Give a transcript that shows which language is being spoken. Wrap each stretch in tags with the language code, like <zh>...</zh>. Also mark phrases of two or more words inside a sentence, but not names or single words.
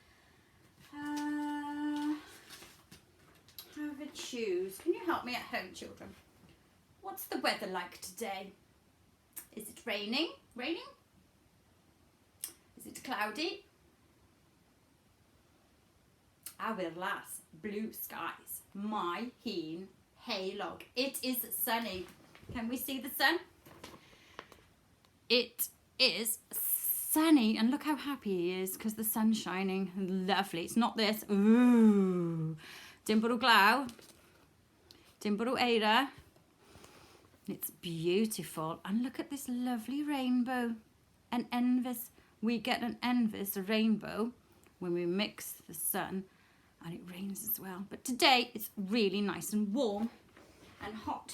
<en>Have a choose. Can you help me at home, children? What's the weather like today? Is it raining? Raining? Is it cloudy?</en> <cy>Awyr las,</cy> <en>blue skies,</en> <cy>my hun, heulog.</cy> <en>It is sunny. Can we see the sun? It is sunny, and look how happy he is because the sun's shining. Lovely. It's not this.</en> <cy>Ooh. Dim bwrw glaw. Dim bwrw eira.</cy> <en>It's beautiful. And look at this lovely rainbow.</en> <cy>An envis.</cy> <en>We get an envis, a rainbow, when we mix the sun. And it rains as well. But today it's really nice and warm and hot.</en>